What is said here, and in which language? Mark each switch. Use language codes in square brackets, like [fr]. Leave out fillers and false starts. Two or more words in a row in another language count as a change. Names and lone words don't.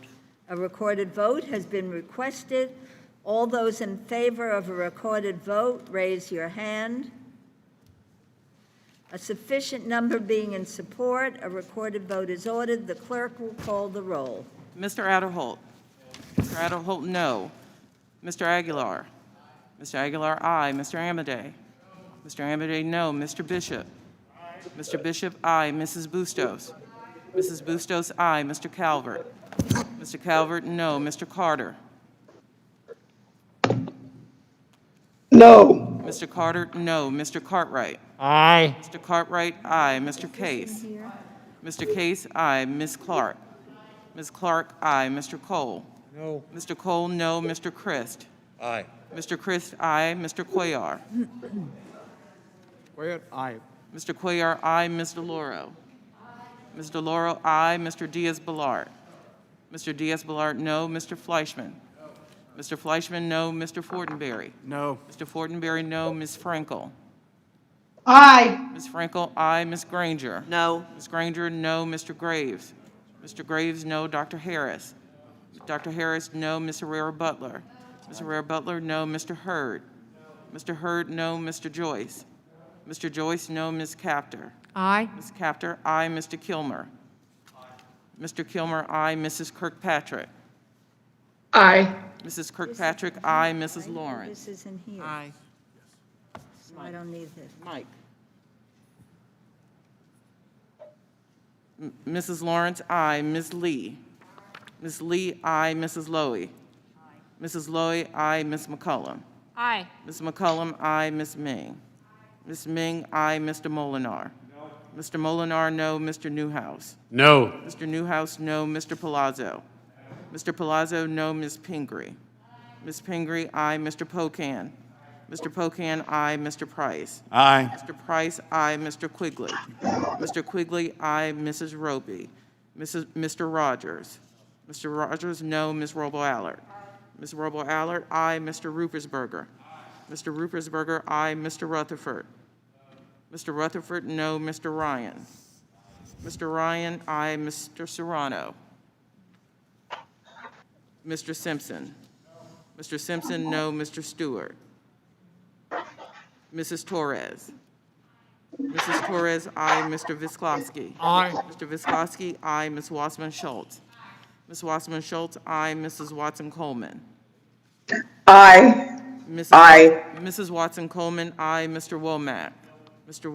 [en] A recorded vote has been requested. All those in favor of a recorded vote, raise your hand. A sufficient number being in support, a recorded vote is ordered. The clerk will call the roll. Mr. Adderholt. Mr. Adderholt, no. Mr. Aguilar. Mr. Aguilar, aye. Mr. Amadei. Mr. Amadei, no. Mr. Bishop. Mr. Bishop, aye. Mrs. Bustos. Mrs. Bustos, aye. Mr. Calvert. Mr. Calvert, no. Mr. Carter. No. Mr. Carter, no. Mr. Cartwright. Aye. Mr. Cartwright, aye. Mr. Case. Mr. Case, aye. Ms. Clark. Ms. Clark, aye. Mr. Cole. No. Mr. Cole, no. Mr. Christ. Aye. Mr. Christ, aye. Mr. Cuellar. Quiet. Aye. Mr. Cuellar, aye. Ms. DeLauro. Ms. DeLauro, aye. Mr. Diaz-Balart. Mr. Diaz-Balart, no. Mr. Fleischman. Mr. Fleischman, no. Mr. Fortenberry. No. Mr. Fortenberry, no. Ms. Frankel. Aye. Ms. Frankel, aye. Ms. Granger. No. Ms. Granger, no. Mr. Graves. Mr. Graves, no. Dr. Harris. Dr. Harris, no. Ms. Herrera Butler. Ms. Herrera Butler, no. Mr. Hurd. Mr. Hurd, no. Mr. Joyce. Mr. Joyce, no. Ms. Capter. Aye. Ms. Capter, aye. Mr. Kilmer. Mr. Kilmer, aye. Mrs. Kirkpatrick. Aye. Mrs. Kirkpatrick, aye. Mrs. Lawrence. This isn't here, Aye. so I don't need this. Mike. Mrs. Lawrence, aye. Ms. Lee. Ms. Lee, aye. Mrs. Lowy. Mrs. Lowy, aye. Ms. McCullum. Aye. Ms. McCullum, aye. Ms. Ming. Ms. Ming, aye. Mr. Molinar. Mr. Molinar, no. Mr. Newhouse. No. Mr. Newhouse, no. Mr. Palazzo. Mr. Palazzo, no. Ms. Pingree. Ms. Pingree, aye. Mr. Pocan. Mr. Pocan, aye. Mr. Price. Aye. Mr. Price, aye. Mr. Quigley. Mr. Quigley, aye. Mrs. Roby. Mr. Rogers. Mr. Rogers, no. Ms. Robo-Allard. Ms. Robo-Allard, aye. Mr. Rupersberger. Mr. Rupersberger, aye. Mr. Rutherford. Mr. Rutherford, no. Mr. Ryan. Mr. Ryan, aye. Mr. Serrano. Mr. Simpson. Mr. Simpson, no. Mr. Stewart. Mrs. Torres. Mrs. Torres, aye. Mr. Visklowski. Aye. Mr. Visklowski, aye. Ms. Wassman Schultz. Ms. Wassman Schultz, aye. Mrs. Watson Coleman. Aye. Mrs. Aye. Mrs. Watson Coleman, aye. Mr. Womack. Mr.